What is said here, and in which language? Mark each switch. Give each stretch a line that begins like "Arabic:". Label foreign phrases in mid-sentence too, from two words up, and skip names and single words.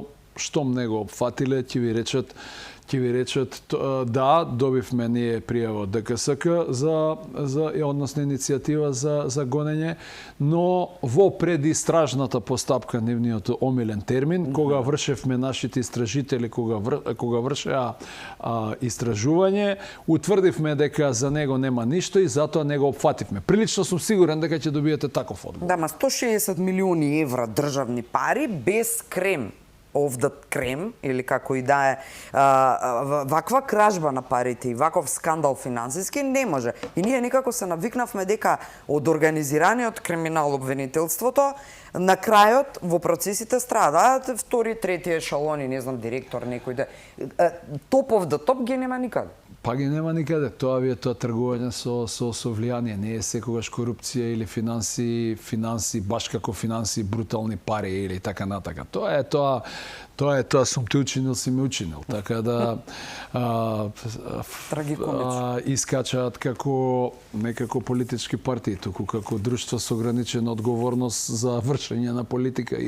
Macedonian: штом не го опфатиле, ќе ви речат да, добивме ние пријава од ДКСК односно иницијатива за гонење, но во предистражната постапка, нивниот омилен термин, кога вршевме нашите истражители, кога вршеа истражување, утврдивме дека за него нема ништо и затоа не го опфативме. Прилично сум сигурен дека ќе добиете таков одговор. Да, ма 160 милиони евра државни пари без крем
English: off the
Macedonian: крем, или како и да е, ваква кражба на парите и ваков скандал финансиски не може. И ние некако се навикнавме дека од организираниот криминал обвинителството, на крајот во процесите страдаат втори, трети ешалони, не знам, директор, некој да...
English: Top of the top ги нема никаде.
Macedonian: Па ги нема никаде. Тоа ви е тоа тргување со влијание. Не е секогаш корупција или финанси, баш како финанси, брутални пари или така натака. Тоа е тоа сум те учинил, си ме учинил. Така да искачаат како некако политички партии, туку како друштво со ограничена одговорност за вршење на политика и